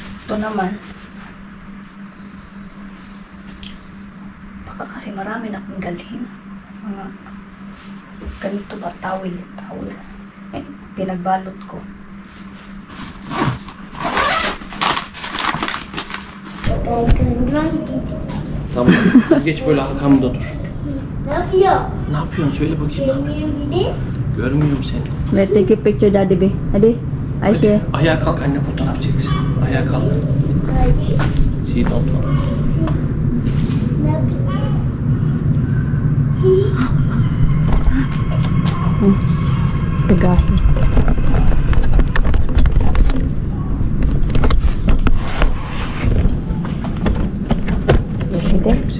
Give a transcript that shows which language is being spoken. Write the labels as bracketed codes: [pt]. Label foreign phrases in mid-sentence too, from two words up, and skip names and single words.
[tl] Ito naman. Baka kasi marami na akong dalhin. Mga ganito ba? Tawil. Eh, pinagbalot ko. [tr] Tamam. Geç böyle arkamda dur. Ne yapıyor? Ne yapıyorsun? Söyle bakayım. Görmüyor gidi. Görmüyorum seni. [en] Let's take a picture, Daddy B. [tr] Hadi. Ayşe. Hadi, ayağa kalk anne fotoğraf çeksin. Ayağa kalk. [en] Sit on. [tr] Ne yapıyor? [tl] Pagahin. Pwede?